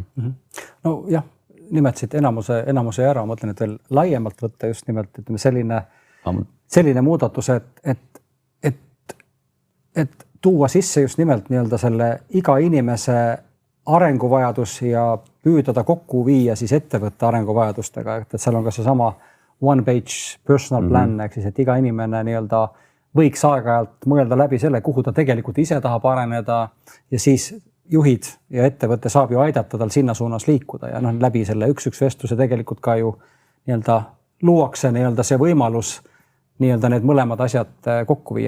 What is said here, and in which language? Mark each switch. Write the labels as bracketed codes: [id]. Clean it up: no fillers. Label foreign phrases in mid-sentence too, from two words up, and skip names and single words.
[et] No jah, nimetasid enamuse ära, mõtlen, et veel laiemalt võtta just nimelt, ütleme selline muudatus, et tuua sisse just nimelt selle iga inimese arenguvajadus ja püüda ta kokku viia siis ettevõtte arenguvajadustega, et seal on ka seesama [en] one page personal plan, [et] ehk siis, et iga inimene võiks aeg-ajalt mõelda läbi selle, kuhu ta tegelikult ise tahab areneda ja siis juhid ja ettevõte saab ju aidata tal sinna suunas liikuda ja läbi selle üks vestluse tegelikult ka ju luuakse see võimalus need mõlemad asjad kokku viia.